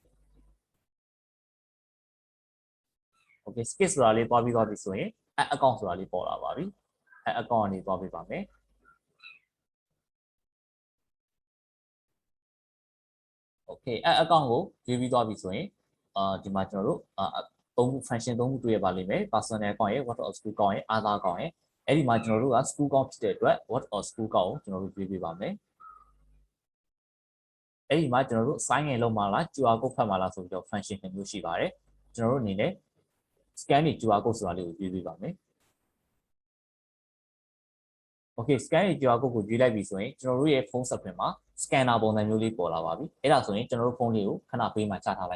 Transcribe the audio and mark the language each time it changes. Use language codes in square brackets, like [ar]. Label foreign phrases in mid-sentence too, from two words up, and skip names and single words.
[my] Okay skip ဆိုတာလေးသွားပြီးဆိုရင် account ဆိုတာလေးပေါ်လာပါပြီaccount ကနေသွားပေးပါမယ် Okay account ကိုရွေးပြီးသွားပြီဆိုရင်ဒီမှာကျွန်တော်တို့သုံးခု function သုံးခုတွေ့ရပါလိမ့်မယ် [en] personal account [my] ရဲ့ [en] what or school account [my] ရဲ့ [en] other account [my] ရဲ့အဲ့ဒီမှာကျွန်တော်တို့က [en] school account [my] ဖြစ်တဲ့အတွက် [en] what or school account [my] ကိုကျွန်တော်တို့ရွေးပေးပါမယ် အဲ့ဒီမှာကျွန်တော်တို့ [en] sign in [my] လုပ်မှာလား [en] QR code [my] ဖတ်မှာလားဆိုပြီးတော့ function မျိုးရှိပါတယ်ကျွန်တော်တို့အနေနဲ့ scan နဲ့ [en] QR code [my] ဆိုတာလေးကိုရွေးပေးပါမယ် [en] Okay scan [my] နဲ့ [en] QR code [my] ကိုရွေးလိုက်ပြီဆိုရင်ကျွန်တော်တို့ရဲ့ [en] phone screen [my] မှာ scanner ပုံစံမျိုးလေးပေါ်လာပါပြီအဲ့ဒါဆိုရင်ကျွန်တော်တို့ဖုန်းလေးကိုခဏပေးမှချထား